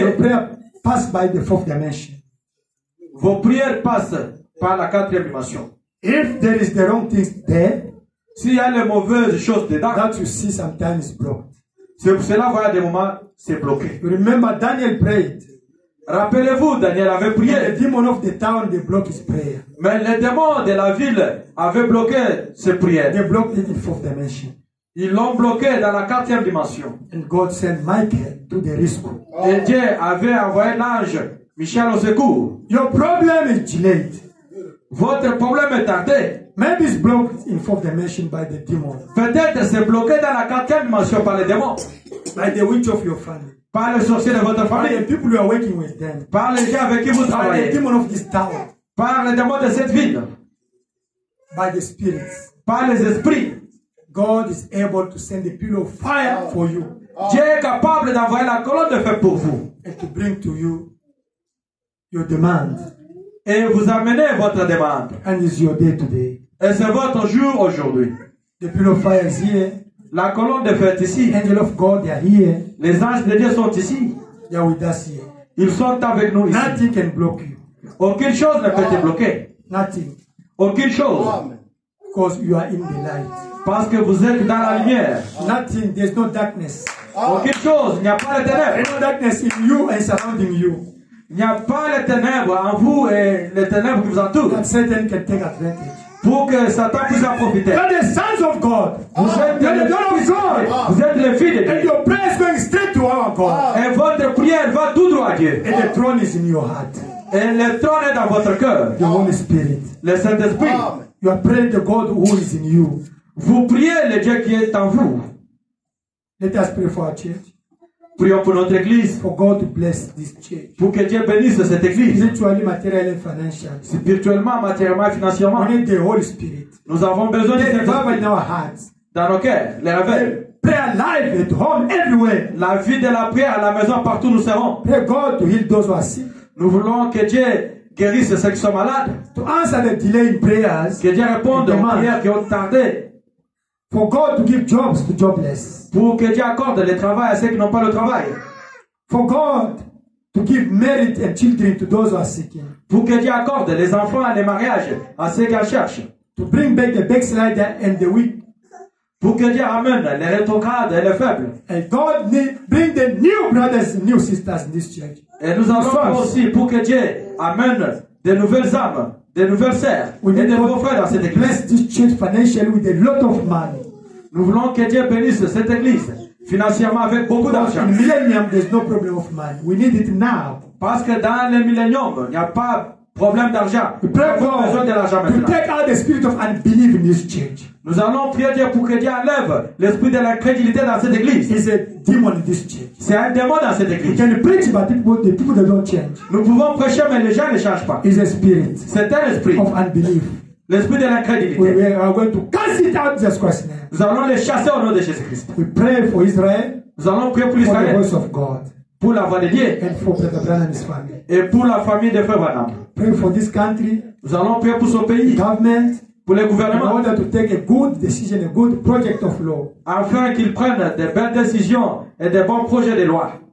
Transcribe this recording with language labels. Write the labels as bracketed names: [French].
[English] your prayer pass by the fourth dimension. [French] Vos prières passent par la quatrième dimension. [English] If there is the wrong things there, [French] s'il y a les mauvaises choses dedans, [English] that you see sometimes is blocked. [French] C'est pour cela qu'il y a des moments, c'est bloqué. [English] You remember Daniel prayed. [French] Rappelez-vous, Daniel avait prié. [English] The demon of the town, they blocked his prayer. [French] Mais les démons de la ville avaient bloqué ses prières. [English] They blocked it in fourth dimension. [French] Ils l'ont bloqué dans la quatrième dimension. [English] And God sent Michael to the rescue. [French] Et Dieu avait envoyé l'ange Michel au secours. [English] Your problem is delayed. [French] Votre problème est tardé. [English] Maybe it's blocked in fourth dimension by the demon. [French] Peut-être c'est bloqué dans la quatrième dimension par les démons. [English] By the witch of your family. [French] Par les sorciers de votre [English] By [French] famille. [English] the people you are working with them. [French] Par les gens avec qui vous [English] By the [French] travaillez. [English] demon of this town. [French] Par les démons de cette ville. [English] By the spirits. [French] Par les esprits. [English] God is able to send a pillar of fire for you. [French] Dieu est capable d'envoyer la colonne de feu pour vous. [English] And to bring to you your demand. [French] Et vous amenez votre demande. [English] And it's your day today. [French] Et c'est votre jour aujourd'hui. [English] The pillar of fire is here. [French] La colonne de feu est ici. [English] Angel of God, they are here. [French] Les anges de Dieu sont ici. [English] They are with us here. [French] Ils sont avec nous ici. [English] Nothing can block you. [French] Aucune chose ne peut te bloquer. [English] Nothing. [French] Aucune chose. [English] Because you are in the light. [French] Parce que vous êtes dans la lumière. [English] Nothing. There's no darkness. [French] Aucune chose. Il n'y a pas de ténèbres. [English] There's no darkness in you and surrounding you. [French] Il n'y a pas les ténèbres en vous et les ténèbres qui vous entourent. [English] That Satan can take advantage. [French] Pour que Satan puisse en profiter. [English] You are the sons of God. [French] Vous êtes [English] You are the daughter of God. [French] Vous êtes les filles de [English] And [French] Dieu. [English] your prayer is going straight to our God. [French] Et votre prière va tout droit à Dieu. [English] And the throne is in your heart. [French] Et le trône est dans votre cœur. [English] The Holy Spirit. [French] Le Saint-Esprit. [English] You are praying to God who is in you. [French] Vous priez le Dieu qui est en vous. [English] Let us pray for our church. [French] Prions pour notre église. [English] For God to bless this church. [French] Pour que Dieu bénisse cette église. [English] Spiritually, materially, and financially. [French] Spirituellement, matériellement et financièrement. [English] We need the Holy Spirit. [French] Nous avons besoin de [English] The [French] cet [English] revival in [French] esprit [English] our hearts. [French] dans nos cœurs. Les réveils. [English] Prayer life at home, everywhere. [French] La vie de la prière à la maison, partout nous serons. [English] Pray God to heal those who are sick. [French] Nous voulons que Dieu guérisse ceux qui sont malades. [English] To answer the delay in prayers. [French] Que Dieu réponde aux prières qui ont tardé. [English] For God to give jobs to jobless. [French] Pour que Dieu accorde le travail à ceux qui n'ont pas le travail. [English] For God to give merit and children to those who are seeking. [French] Pour que Dieu accorde les enfants et les mariages à ceux qui en cherchent. [English] To bring back the backslider and the weak. [French] Pour que Dieu amène les rétrogrades et les faibles. [English] And God bring the new brothers and new sisters in this church. [French] Et nous allons aussi pour que Dieu amène de nouvelles âmes, de nouvelles sœurs et de nouveaux frères dans cette église. [English] Bless this church financially with a lot of money. [French] Nous voulons que Dieu bénisse cette église financièrement avec beaucoup d'argent. [English] In millennium, there's no problem of money. We need it now. [French] Parce que dans le millénium, il n'y a pas Problème d'argent. [English] We pray [French] Nous avons besoin de l'argent [English] God to [French] maintenant. [English] take out the spirit of unbelief in this church. [French] Nous allons prier Dieu pour que Dieu enlève l'esprit de l'incrédulité dans cette église. [English] It's a demon in this church. [French] C'est un démon dans cette [English] We [French] église. [English] can preach, but the people that don't change. [French] Nous pouvons prêcher, mais les gens ne changent pas. [English] It's a spirit [French] C'est un esprit. [English] of unbelief. [French] L'esprit de [English] We [French] l'incrédulité. [English] are going to cast it out in Jesus Christ's name. [French] Nous allons les chasser au nom de Jésus-Christ. [English] We pray for Israel, [French] Nous allons prier pour [English] for the [French] Israël, [English] voice of God, [French] pour la voix de Dieu [English] and for Brother Branham and his family. [French] et pour la famille de Frère Branham. [English] Pray for this country, [French] Nous allons prier pour ce [English] the [French] pays, [English] government, [French] pour les [English] in [French] gouvernements, [English] order to take a good decision, a good project of law, [French] afin qu'ils prennent de belles décisions et de bons projets de loi.